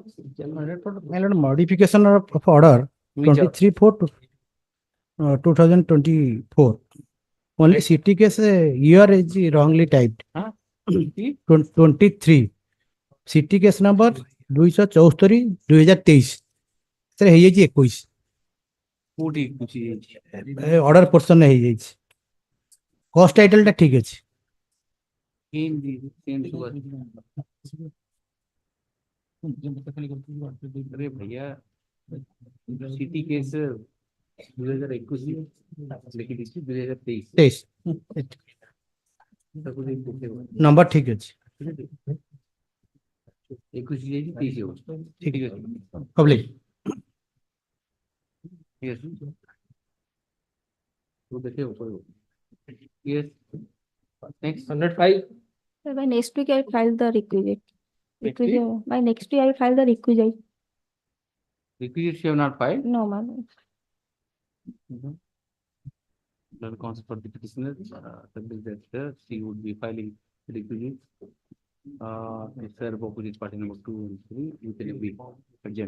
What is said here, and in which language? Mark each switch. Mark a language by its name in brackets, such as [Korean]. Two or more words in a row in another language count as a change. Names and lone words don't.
[English] My lord, modification of order Which order? 23/4 to 2024. Only city case year is wrongly typed. 23. City case number 274 2023. Sir, [Odia] ହେଇଯାଇଛି 21. କୋଉଠି କିଛି [English] Order portion [Odia] ହେଇଯାଇଛି. [English] Cost title [Odia] ଟା ଠିକ ଅଛି. [Hindi] अरे भैया [English] city case [Hindi] 2021 लेकिन इसकी 2023 [Odia] Number ଠିକ ଅଛି. [Hindi] 21 जाएगी 23 हो ठीक है [English] Public. [Hindi] यस तो देखिए ऊपर [English] yes next 105. Sir, by next week I file the requisite. Next week? By next week I file the requisite. requisites you have not filed. No, ma'am. The counsel for the petitioner that she would be filing requisites serve opposite party number 2 and 3 within a week urgent.